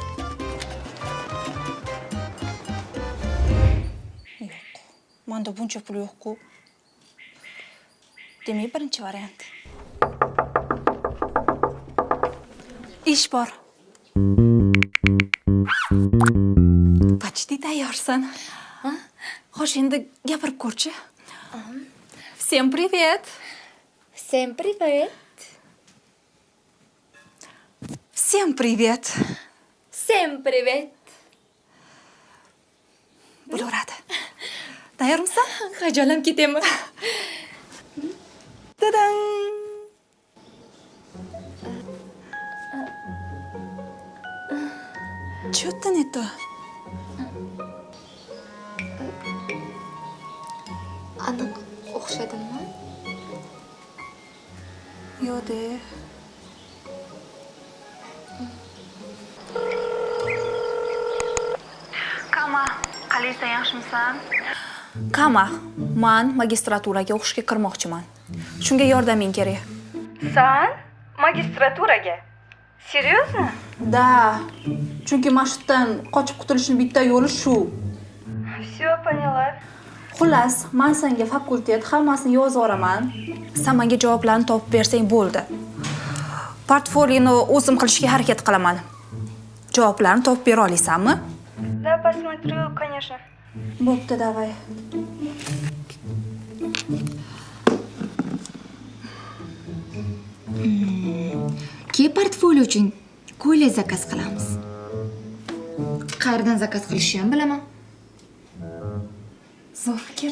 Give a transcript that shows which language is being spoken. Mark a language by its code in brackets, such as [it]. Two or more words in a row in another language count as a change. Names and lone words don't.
[uz] Manda buncha pul yo'q-ku. Demak, birinchi variant. Ish bor. Почти tayyorsan. Xo'sh, endi gapirib ko'rchi. [ru] Всем привет. Всем привет. Всем привет. Всем привет. [uz] Bo'laveradi. Tayyormisan? Hayajonlanib ketaman. Tadam. [ru] Что-то не то. [uz] Aniq o'xshadimmi? Yo'q-de. Kama, qalaysan, yaxshimisan? Kama, men magistraturaga o'qishga kirmoqchiman. Shunga yordaming kerak. San magistraturaga? Серьезно? [ru] Da. [uz] Chunki mashhurdan qochib qutulishning bitta yo'li shu. [ru] Все, поняла. [uz] Xullas, men senga fakultet hammasini yozib yuboraman. Sen menga javoblarni topib bersang bo'ldi. Portfolioni o'zim qilishga harakat qilaman. Javoblarni topib bera olasanmi? [ru] Да, посмотрю, конечно. [uz] Bo'pti, davay. Keyin portfolio uchun ko'ylak zakaz qilamiz. Qayerdan zakaz qilishni ham bilaman. Zo'r fikr.